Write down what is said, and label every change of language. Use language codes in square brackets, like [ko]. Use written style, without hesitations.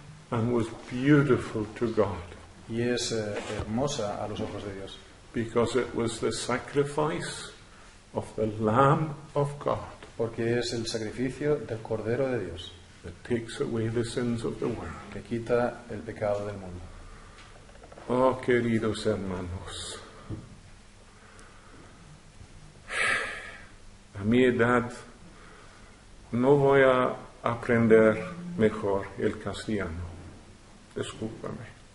[en] And was beautiful to God, [es] y es hermosa a los ojos de Dios, [en] because it was the sacrifice of the Lamb of God [es] porque es el sacrificio del Cordero de Dios [en] that takes away the sins of the world. [es] que quita el pecado del mundo. Oh, queridos hermanos, a mi edad no voy a aprender mejor el castellano. Discúlpame.